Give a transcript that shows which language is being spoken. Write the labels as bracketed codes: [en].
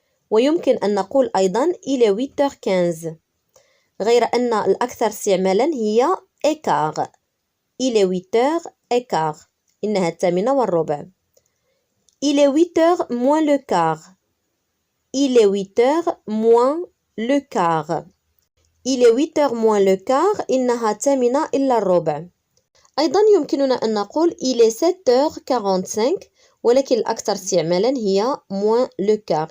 [ar] ويمكن أن نقول أيضا [fr] il est 8h15 [ar] غير أن الأكثر استعمالا هي écart. [fr] Il est 8h15 [ar] إنها 8:15. [fr] Il est 8h moins le quart. Il est 8h moins le quart. Il est 8h moins le quart [ar] إنها 8 إلا الربع. أيضا يمكننا أن نقول [fr] il est 7h45 [ar] ولكن الأكثر استعمالا هي [fr] moins le quart.